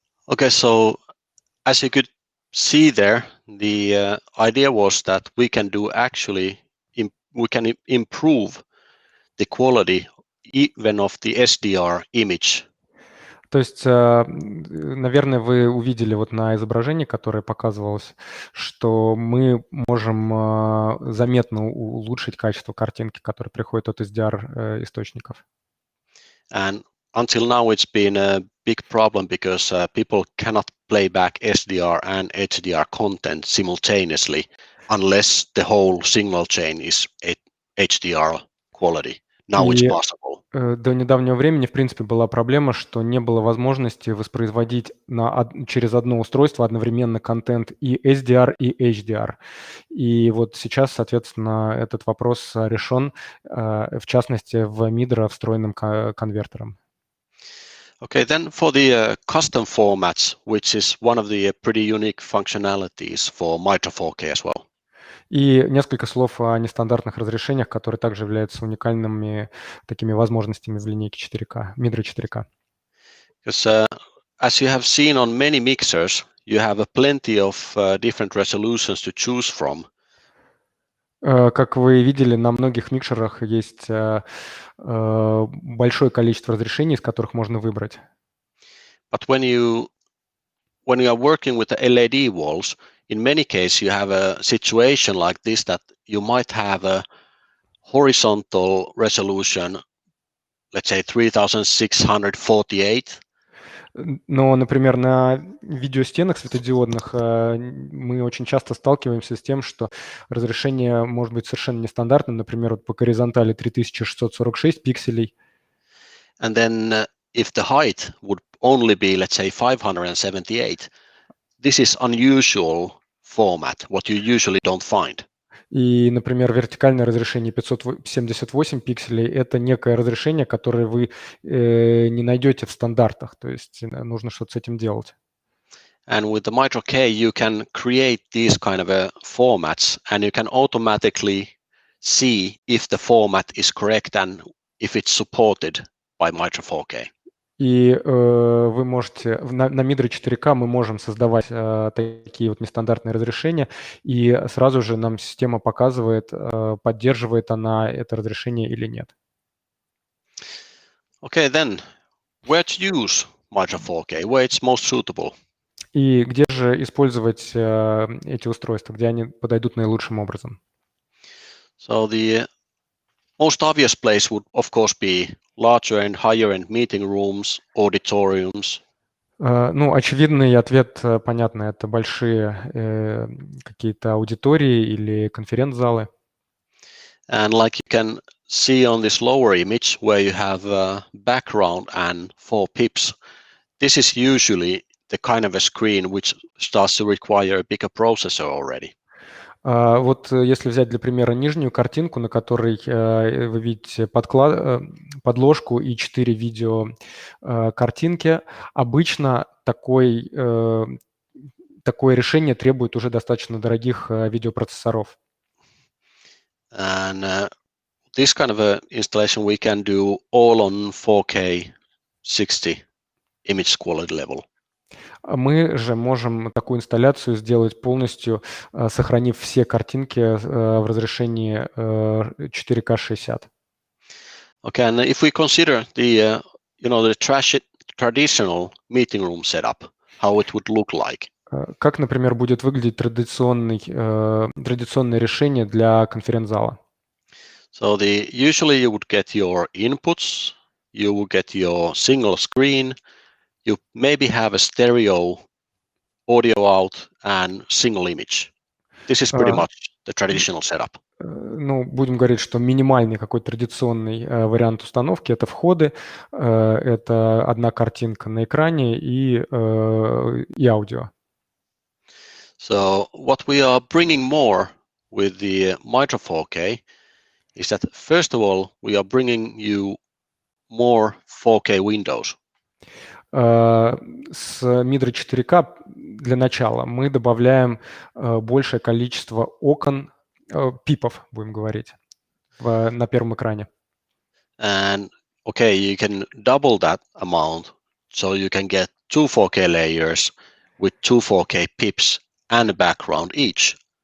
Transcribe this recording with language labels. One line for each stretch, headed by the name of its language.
English: Okay, so as you could see there, the idea was that we can do actually, we can improve the quality even of the SDR image.
Russian: То есть, наверное, вы увидели вот на изображении, которое показывалось, что мы можем заметно улучшить качество картинки, которая приходит от SDR источников.
English: And until now, it's been a big problem because people cannot play back SDR and HDR content simultaneously unless the whole signal chain is HDR quality. Now it's possible.
Russian: До недавнего времени, в принципе, была проблема, что не было возможности воспроизводить через одно устройство одновременно контент и SDR, и HDR. И вот сейчас, соответственно, этот вопрос решен, в частности, в Midra встроенным конвертером.
English: Okay, then for the custom formats, which is one of the pretty unique functionalities for Midra 4K as well.
Russian: И несколько слов о нестандартных разрешениях, которые также являются уникальными такими возможностями в линейке 4К, Midra 4K.
English: Because as you have seen on many mixers, you have plenty of different resolutions to choose from.
Russian: Как вы видели, на многих микшерах есть большое количество разрешений, из которых можно выбрать.
English: But when you are working with the LED walls, in many cases you have a situation like this that you might have a horizontal resolution, let's say 3648.
Russian: Но, например, на видеостенах светодиодных мы очень часто сталкиваемся с тем, что разрешение может быть совершенно нестандартным. Например, вот по горизонтали 3646 пикселей.
English: And then if the height would only be, let's say, 578, this is unusual format, what you usually don't find.
Russian: И, например, вертикальное разрешение 578 пикселей – это некое разрешение, которое вы не найдете в стандартах, то есть нужно что-то с этим делать.
English: And with the Midra K, you can create these kind of formats, and you can automatically see if the format is correct and if it's supported by Midra 4K.
Russian: И вы можете, на Midra 4K мы можем создавать такие вот нестандартные разрешения, и сразу же нам система показывает, поддерживает она это разрешение или нет.
English: Okay, then, where to use Midra 4K, where it's most suitable?
Russian: И где же использовать эти устройства, где они подойдут наилучшим образом?
English: So the most obvious place would, of course, be larger and higher-end meeting rooms, auditoriums.
Russian: Ну, очевидный ответ, понятно, это большие какие-то аудитории или конференц-залы.
English: And like you can see on this lower image where you have a background and 4 pips, this is usually the kind of a screen which starts to require a bigger processor already.
Russian: Вот если взять для примера нижнюю картинку, на которой вы видите подложку и 4 видео картинки, обычно такое решение требует уже достаточно дорогих видеопроцессоров.
English: And this kind of a installation we can do all on 4K 60 image quality level.
Russian: Мы же можем такую инсталляцию сделать полностью, сохранив все картинки в разрешении 4К 60.
English: Okay, and if we consider the the traditional meeting room setup, how it would look like.
Russian: Как, например, будет выглядеть традиционное решение для конференц-зала?
English: So usually you would get your inputs, you would get your single screen, you maybe have a stereo audio out and single image. This is pretty much the traditional setup.
Russian: Ну, будем говорить, что минимальный какой-то традиционный вариант установки – это входы, это одна картинка на экране и аудио.
English: So what we are bringing more with the Midra 4K is that, first of all, we are bringing you more 4K windows.
Russian: С Midra 4K для начала мы добавляем большее количество окон, пипов, будем говорить, на первом экране.
English: And okay, you can double that amount, so you can get 2 4K layers with 2 4K pips and a background each.